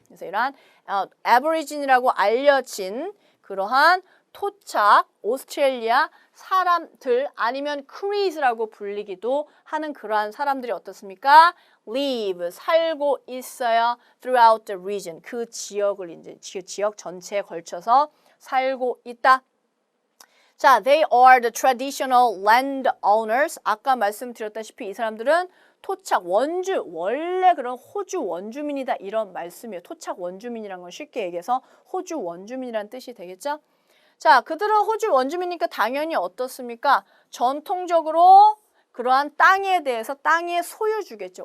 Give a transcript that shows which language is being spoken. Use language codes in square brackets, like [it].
[ko] 그래서 이러한 aborigine이라고 알려진 그러한 토착 오스트레일리아 사람들 아니면 크리스라고 불리기도 하는 그러한 사람들이 어떻습니까? [en] live, [ko] 살고 있어요. [en] throughout the region. [ko] 그 지역을 이제 지역 전체에 걸쳐서 살고 있다. [en] 자, they are the traditional landowners. [ko] 아까 말씀드렸다시피 이 사람들은 토착 원주, 원래 그런 호주 원주민이다 이런 말씀이에요. 토착 원주민이란 건 쉽게 얘기해서 호주 원주민이란 뜻이 되겠죠? 자, 그들은 호주 원주민이니까 당연히 어떻습니까? 전통적으로 그러한 땅에 대해서 땅의 소유주겠죠.